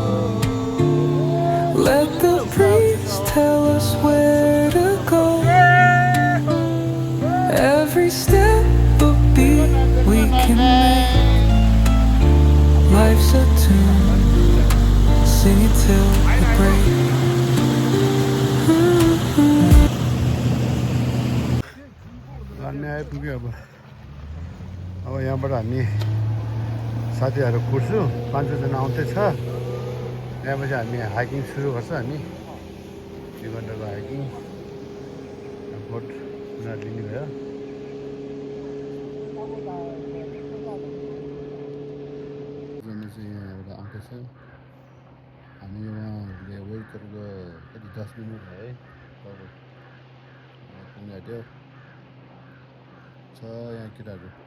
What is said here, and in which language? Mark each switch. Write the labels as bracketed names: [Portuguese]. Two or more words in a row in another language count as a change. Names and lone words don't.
[English] Let the breeze tell us where to go. Every step a beat we can make. Life's a tune, sing it till the break. [Nepali] हामी आइपुग्यो अब यहाँबाट हामी साथीहरू कुर्छौँ 5-6 जना आउँदैछ त्यहाँपछि हामी हाइकिङ सुरु गर्छ हामी 2 घन्टाको हाइकिङ भोट उनीहरूले लिने भयो चाहिँ यहाँ एउटा आउँछ हामी उहाँहरूले वेट गरेको कति 10 मिनट भयो है पुग्नु आँट्यो छ यहाँ केटाहरू